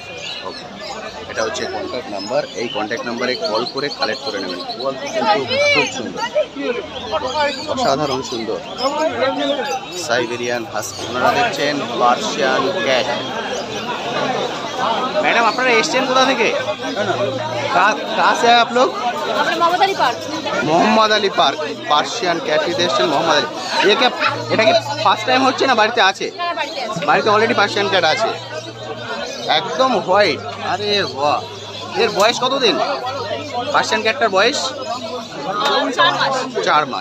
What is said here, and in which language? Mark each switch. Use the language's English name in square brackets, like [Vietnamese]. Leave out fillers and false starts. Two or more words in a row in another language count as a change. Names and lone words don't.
[Bangla] ওকে, এটা হচ্ছে [English] contact number. [Bangla] এই [English] contact number-e [Bangla] কল করে কালেক্ট করে নেবেন। কোয়ালিটি কিন্তু খুব সুন্দর, অসাধারণ সুন্দর। [English] Siberian husky. [Bangla] ওনারা দেখছেন [English] Persian cat. [Bangla] मैडम আপনারা এসেছেন কোথা থেকে? [Hindi] कहाँ से हैं आप लोग? मोहम्मद अली पार्क। मोहम्मद अली पार्क। [English] Persian cat [Bangla] নিতে এসেছেন মোহাম্মদ আলী। এটা কি [English] first time [Bangla] হচ্ছে না বাড়িতে আছে? হ্যাঁ, বাড়িতে আছে। বাড়িতে [English] already Persian cat [Bangla] আছে, একদম হোয়াইট। আরে বাহ, এর বয়স কতদিন? [English] Persian cat-tar [Bangla] বয়স 4 মাস। 4 মাস।